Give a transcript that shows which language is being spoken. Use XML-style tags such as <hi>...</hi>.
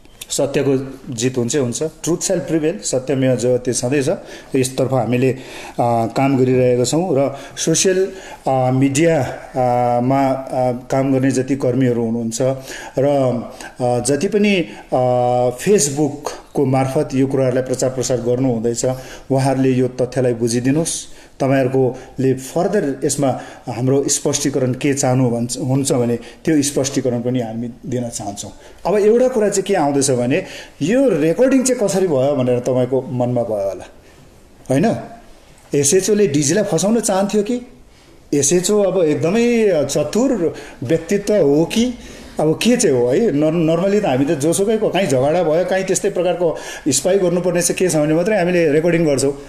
<ne>सत्यको जित हुन्छ</ne> <en>truth shall prevail</en> <sa>सत्यमेव जयते</sa> <ne>छँदैछ यसतर्फ हामीले काम गरिरहेका छौँ र सोसियल मिडियामा काम गर्ने जति कर्मीहरू हुनुहुन्छ र जति पनि फेसबुकको मार्फत यो कुराहरूलाई प्रचार प्रसार गर्नु हुँदैछ उहाँहरूले यो तथ्यलाई बुझिदिनुहोस् तपाईहरुकोले फर्दर यसमा हाम्रो स्पष्टीकरण के चाहनु हुन्छ भने त्यो स्पष्टीकरण पनि हामी दिन चाहन्छौँ। अब एउटा कुरा चाहिँ के आउँदैछ भने यो रेकर्डिङ चाहिँ कसरी भयो भनेर तपाईको मनमा भयो होला हैन। एसएचओले डीजीलाई फसाउन चाहन्थ्यो कि एसएचओ अब एकदमै चतुर व्यक्तित्व हो कि अब के चाहिँ हो है। नर्मली त हामी त जोसुकैको कहीँ झगडा भयो कहीँ त्यस्तै प्रकारको स्पाई गर्नुपर्ने चाहिँ के छ भने मात्रै हामीले रेकर्डिङ गर्छौँ।</ne>